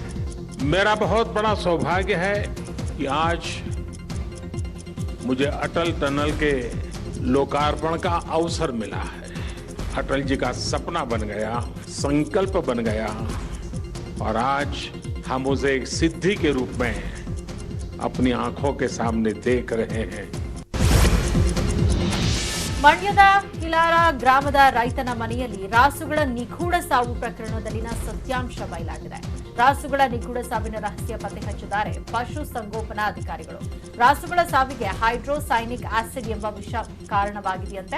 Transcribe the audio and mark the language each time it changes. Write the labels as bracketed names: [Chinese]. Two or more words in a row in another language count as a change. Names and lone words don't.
[Hindi] मेरा बहुत बड़ा सौभाग्य है कि आज मुझे अटल टनल के लोकार्पण का अवसर मिला है. अटल जी का सपना बन गया, संकल्प बन गया और आज हम उसे एक सिद्धि के रूप में अपनी आंखों के सामने देख रहे हैं. [Kannada] ಮಂಡ್ಯದ ಕಿಲಾರ ಗ್ರಾಮದ ರೈತನ ಮನೆಯಲ್ಲಿ ರಾಸುಗಳ ನಿಗೂಢ ಸಾವು ಪ್ರಕರಣದಲ್ಲಿನ ಸತ್ಯಾಂಶ ಬಯಲಾಗಿದೆ. ರಾಸುಗಳ ನಿಗೂಢ ಸಾವಿನ ರಹಸ್ಯ ಪತ್ತೆ ಹಚ್ಚಿದ್ದಾರೆ ಪಶು ಸಂಗೋಪನಾ ಅಧಿಕಾರಿಗಳು. ರಾಸುಗಳ ಸಾವಿಗೆ [English] hydrocyanic acid [Kannada] ಎಂಬ ವಿಷ ಕಾರಣವಾಗಿದೆಯಂತೆ.